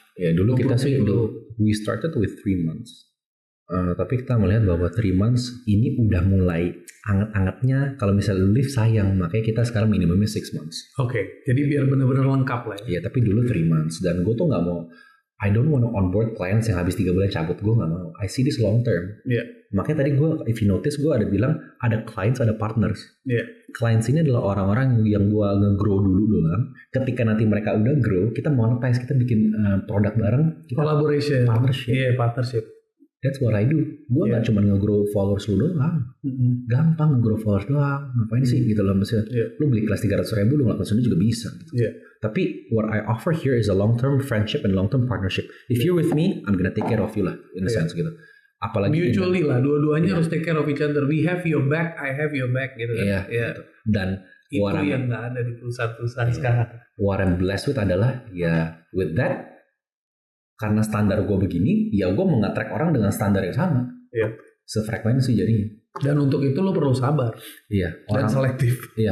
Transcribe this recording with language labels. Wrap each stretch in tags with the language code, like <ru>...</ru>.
<id>Ya dulu kita sih</id> <en>we started with 3 months.</en> <id>Tapi kita melihat bahwa 3 months ini udah mulai anget-angetnya. Kalau misalnya lu leave sayang, makanya kita sekarang minimumnya 6 months. Oke, jadi biar benar-benar lengkap lah ya. Iya, tapi dulu 3 months. Dan gue tuh gak mau,</id> <en>I don't want to onboard clients</en> <id>yang habis 3 bulan cabut. Gue gak mau.</id> <en>I see this long term.</en> <id>Makanya tadi gue,</id> <en>if you notice,</en> <id>gue ada bilang ada clients, ada partners. Clients ini adalah orang-orang yang gue nge-grow dulu doang. Ketika nanti mereka udah grow, kita monetize, kita bikin produk bareng.</id> <en>Collaboration. Partnership. Partnership. That's what I do.</en> <id>Gue gak cuma nge-grow followers lu doang. Gampang nge-grow followers doang. Ngapain sih gitu loh. Maksudnya lu beli kelas 300.000, lu ngelakuin sendiri juga bisa. Gitu.</id> <en>Tapi what I offer here is a long-term friendship and long-term partnership. If you're with me, I'm gonna take care of you lah. In a sense</en> <id>gitu. Apalagi</id> <en>mutually lah,</en> <id>dua-duanya harus</id> <en>take care of each other. We have your back, I have your back gitu kan.</en> <id>Gitu. Dan itu yang nggak ada di perusahaan-perusahaan sekarang.</id> <en>What I'm blessed with</en> <id>adalah with that, karena standar gue begini, gue mengattract orang dengan standar yang sama. Sefrekuensi jadinya. Dan untuk itu lo perlu sabar. Dan selektif.</id>